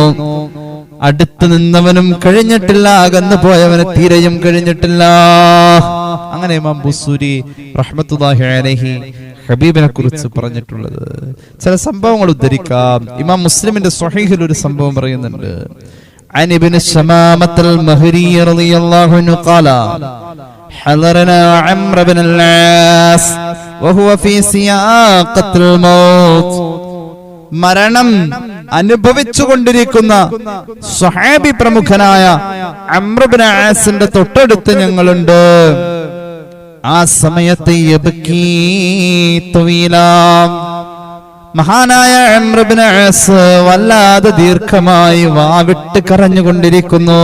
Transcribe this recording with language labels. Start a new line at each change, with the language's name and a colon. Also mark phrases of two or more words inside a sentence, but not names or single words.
Malayalam: അടുത്ത് നിന്നവനും കഴിഞ്ഞിട്ടില്ല, അകന്നു പോയവന് തീരെയും കഴിഞ്ഞിട്ടില്ല. അങ്ങനെ ഇമാം ബുസൂരി
Arabic: رحمة الله عليه
Malayalam: ഹബീബിനെ കുറിച്ച് പറഞ്ഞിട്ടുള്ളത്. ചില സംഭവങ്ങൾ ഉദ്ധരിക്കാം. ഇമാം മുസ്ലിമിന്റെ സ്വഹീഹിൽ ഒരു സംഭവം പറയുന്നുണ്ട്.
Arabic: عن ابن الشمامة المهري رضي الله عنه قال حضرنا عمرو بن العاص وهو في سياقة الموت.
Malayalam: മരണം അനുഭവിച്ചുകൊണ്ടിരിക്കുന്ന സ്വഹാബി പ്രമുഖനായ അംർ ഇബ്നു ആസിന്റെ തൊട്ടടുത്ത് ഞങ്ങളുണ്ട്. ആ സമയത്ത്
Arabic: يبكي طويلا,
Malayalam: മഹാനായ അംർ ഇബ്നു ആസ് വല്ലാതെ ദീർഘമായി വാവിട്ട് കരഞ്ഞുകൊണ്ടിരിക്കുന്നു.